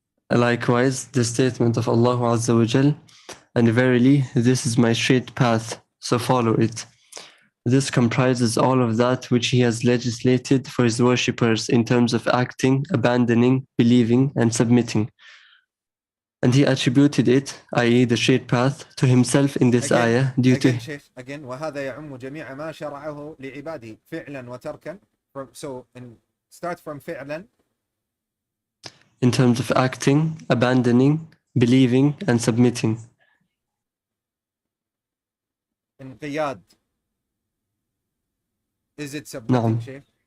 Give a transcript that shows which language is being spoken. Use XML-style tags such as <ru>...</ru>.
<en>Likewise, the statement of Allah Azza wa Jal, and verily this is my straight path, so follow it. This comprises all of that which He has legislated for His worshippers in terms of acting, abandoning, believing, and submitting. And He attributed it, i.e. the straight path, to Himself in this ayah due to...</en> <ar>Again, وَهَذَا يَعُمُّ جَمِيعَ مَا شَرَعَهُ لِعِبَادِهِ فِعْلًا وَتَرْكًا.</ar> <en>So, start from فِعْلًا. In terms of acting, abandoning, believing, and submitting.</en> <ar>انقياد.</ar> <en>Is it submitting, Sheikh?</en>